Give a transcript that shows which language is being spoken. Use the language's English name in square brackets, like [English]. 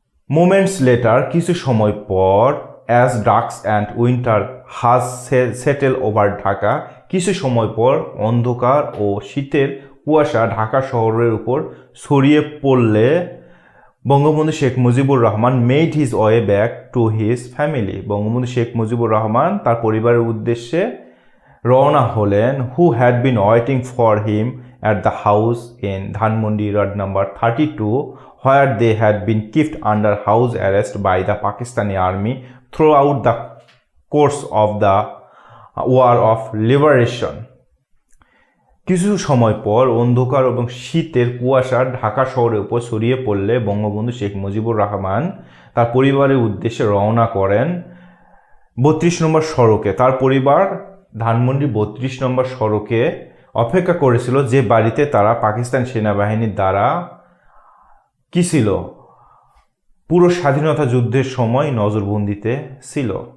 [English] moments later, [Bangla] কিছু সময় পর, [English] as dusk and winter has settle over Dhaka, [Bangla] কিছু সময় পর অন্ধকার ও শীতের কুয়াশা ঢাকা শহরের উপর ছড়িয়ে পড়লে [English] Bangabandhu Sheikh Mujibur Rahman made his way back to his family. [Bangla] Bangabandhu Sheikh Mujibur Rahman তার পরিবারের উদ্দেশ্যে রওনা হলেন। [English] Who had been waiting for him at the house in Dhanmondi road number 32, where they had been kept under house arrest by the Pakistani army throughout the course of the war of liberation. [Bangla] কিছু সময় পর অন্ধকার এবং শীতের কুয়াশা ঢাকা শহরের উপর ছড়িয়ে পড়লে বঙ্গবন্ধু শেখ মুজিবুর রহমান তার পরিবারের উদ্দেশ্যে রওনা করেন 32 নম্বর সড়কে। তার পরিবার ধানমন্ডি 32 নম্বর সড়কে অপেক্ষা করেছিল, যে বাড়িতে তারা পাকিস্তান সেনাবাহিনীর দ্বারা কি ছিল, পুরো স্বাধীনতা যুদ্ধের সময় নজরবন্দিতে ছিল।